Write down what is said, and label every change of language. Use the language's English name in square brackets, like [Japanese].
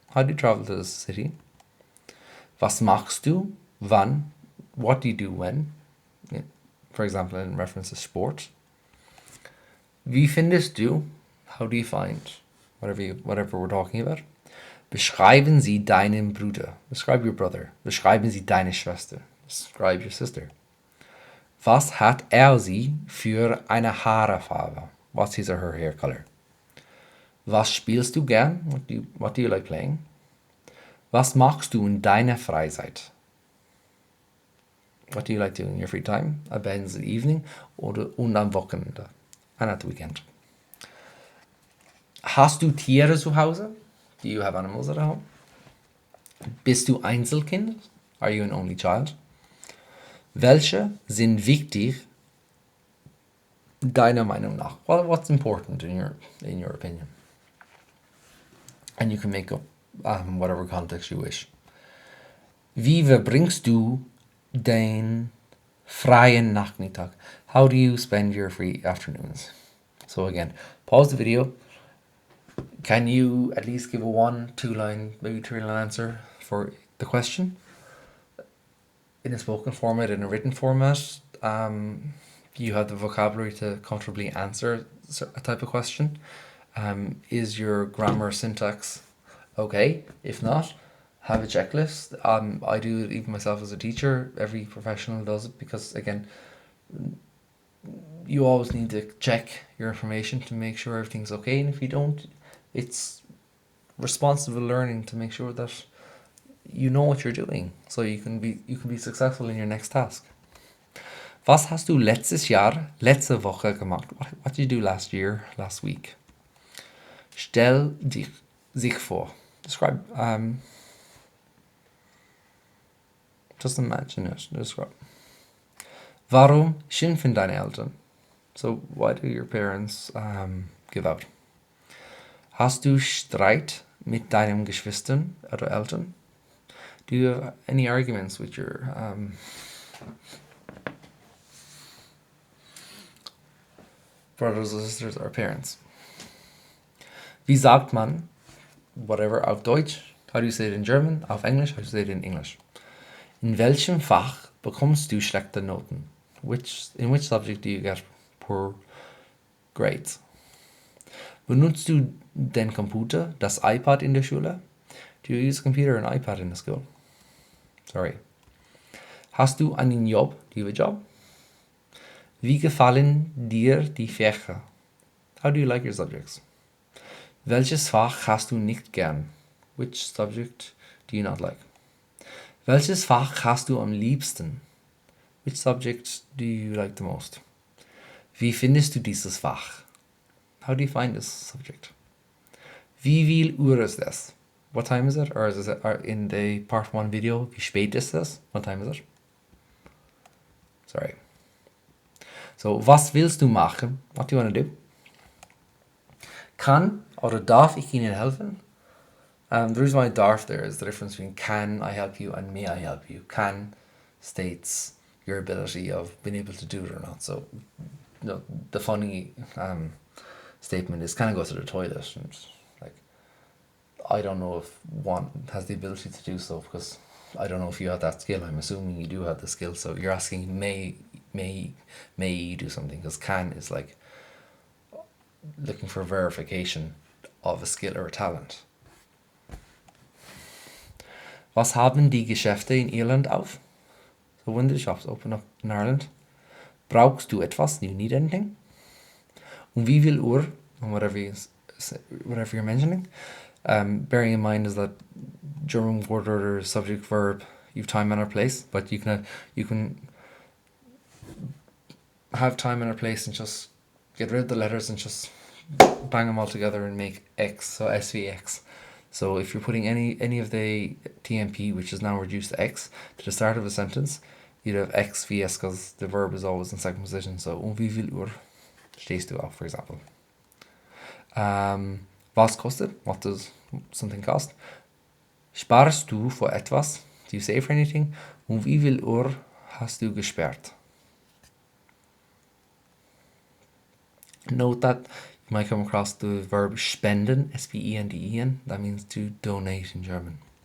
[English] How do you travel to the city? [German] Was machst du? Wann? [English] What do you do when? For example, in reference to sport. [German] Wie findest du? [English] How do you find? Whatever we're talking about. [German] Beschreiben Sie deinen Bruder. [English] Describe your brother. [German] Beschreiben Sie deine Schwester. [English] Describe your sister. [German] Was hat sie für eine Haarfarbe? [English] What's his or her hair color? [German] Was spielst du gern? [English] What do you like playing? [German] Was machst du in deiner Freizeit? [English] What do you like doing in your free time? [German] Am [English] evening [German] und am Wochenende. [English] And at the weekend. [German] Hast du Tiere zu Hause? [English] Do you have animals at home? [German] Bist du Einzelkind? [English] Are you an only child? [German] Welche sind wichtig deiner Meinung nach? [English] Well, what's important in your opinion? And you can make up whatever context you wish. [German] Wie verbringst du den freien Nachmittag? [English] How do you spend your free afternoons? So again, pause the video. Can you at least give a 1, 2-line, maybe 3-line answer for the question? In a spoken format, in a written format, you have the vocabulary to comfortably answer a type of question. Is your grammar syntax okay? If not, have a checklist. I do it even myself as a teacher. Every professional does it because, again, you always need to check your information to make sure everything's okay. And if you don't, it's responsible learning to make sure that you know what you're doing, so you can be successful in your next task. [German] Was hast du letzte Woche gemacht? [English] What did you do last week? [German] Stell sich vor. [English] Describe. Just imagine it. Describe. [German] Warum schimpfen deine Eltern? [English] So why do your parents give out? [German] Hast du Streit mit deinen Geschwistern oder Eltern? [English] Do you have any arguments with your brothers or sisters or parents? [German] Wie sagt man [English] whatever [German] auf Deutsch? [English] How do you say it in German? [German] Auf English? [English] How do you say it in English? [German] In welchem Fach bekommst du schlechte Noten? [English] In which subject do you get poor grades? [German] Benutzt du den Computer, das iPad in der Schule? [English] Do you use a computer or an iPad in the school? Sorry. [German] Hast du einen Job? [English] Do you have a job? [German] Wie gefallen dir die Fächer? [English] How do you like your subjects? [German] Welches Fach hast du nicht gern? [English] Which subject do you not like? [German] Welches Fach hast du am liebsten? [English] Which subject do you like the most? [German] Wie findest du dieses Fach? [English] How do you find this subject? [German] Wie viel Uhr ist es? [English] What time is it? Or is it in the part 1 video? [German] Wie spät ist es? [English] What time is it? Sorry. So, [German] was willst du machen? [English] What do you want to do? [German] Kann oder darf ich Ihnen helfen? [English] The reason why darf there is the difference between can I help you and may I help you. Can states your ability of being able to do it or not. So, the funny statement is, can I go to the toilet? And like, I don't know if one has the ability to do so, because I don't know if you have that skill. I'm assuming you do have the skill. So you're asking, may you do something? Because can is like looking for verification of a skill or a talent. [German] Was haben die Geschäfte in Irland auf? [English] So when did the shops open up in Ireland? [German] Brauchst du etwas? [English] Do you need anything? [German] Wie viel Uhr? [English] And whatever you're mentioning. Bearing in mind is that German word order, subject, verb, you've time, manner, place, but you can have time, manner, place, and just get rid of the letters and just bang them all together and make X, so SVX. So if you're putting any of the TMP, which is now reduced to X, to the start of a sentence, you'd have X VS because the verb is always in second position. [German] So wie viel Uhr stehst du auf, [English] for example. [German] Was kostet? [English] What does something cost? [German] Sparst du für etwas? [English] Do you save for anything? [German] Wie viel Uhr hast du gesperrt? [English] Note that you might come across the verb spenden, S-P-E-N-D-E-N. That means to donate in German.